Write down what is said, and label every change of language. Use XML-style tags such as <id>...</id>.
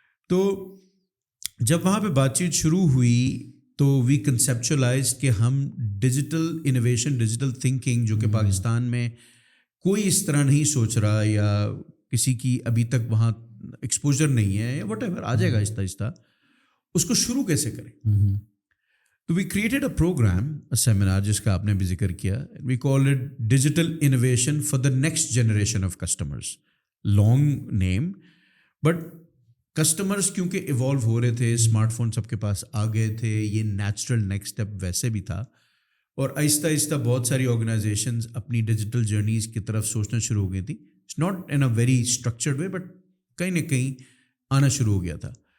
<ur>تو جب وہاں پہ بات چیت شروع ہوئی تو</ur> <en>we conceptualize</en> <ur>کہ ہم ڈیجیٹل انوویشن، ڈیجیٹل تھنکنگ جو کہ پاکستان میں کوئی اس طرح نہیں سوچ رہا، یا کسی کی ابھی تک وہاں ایکسپوجر نہیں ہے، یا وٹ ایور آ جائے گا آہستہ آہستہ، اس کو شروع کیسے کریں.</ur> <en>تو we created a program, a seminar,</en> <ur>جس کا آپ نے بھی ذکر کیا.</ur> <en>We call it digital innovation for the next generation of customers. Long name, but customers</en> <ur>کیونکہ ایوالو ہو رہے تھے، اسمارٹ فون سب کے پاس آ گئے تھے، یہ نیچرل نیکسٹ اسٹیپ ویسے بھی تھا. اور آہستہ آہستہ بہت ساری آرگنائزیشنز اپنی ڈیجیٹل جرنیز کی طرف سوچنا شروع ہو گئی تھیں.</ur> <en>it's not in a very structured way, but</en> <ur>کہیں نہ کہیں آنا شروع ہو گیا تھا.</ur>